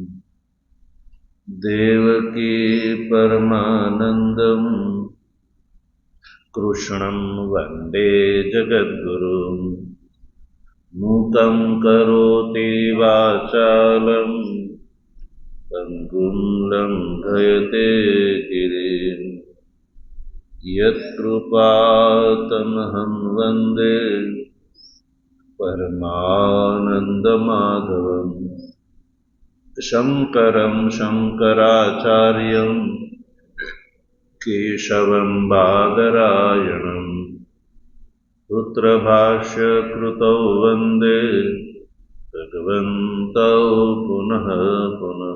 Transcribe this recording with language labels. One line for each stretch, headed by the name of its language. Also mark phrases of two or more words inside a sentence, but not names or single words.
Sanskrit: देवकीपरमानन्दम् कृष्णं वन्दे जगद्गुरुं मूकं करोति वाचालं पङ्गुं लङ्घयते गिरिं यत्कृपातमहं वन्दे परमानन्दमाधवम् शङ्करं शङ्कराचार्यं केशवं बादरायणम् सूत्रभाष्यकृतौ वन्दे भगवन्तौ पुनः पुनः।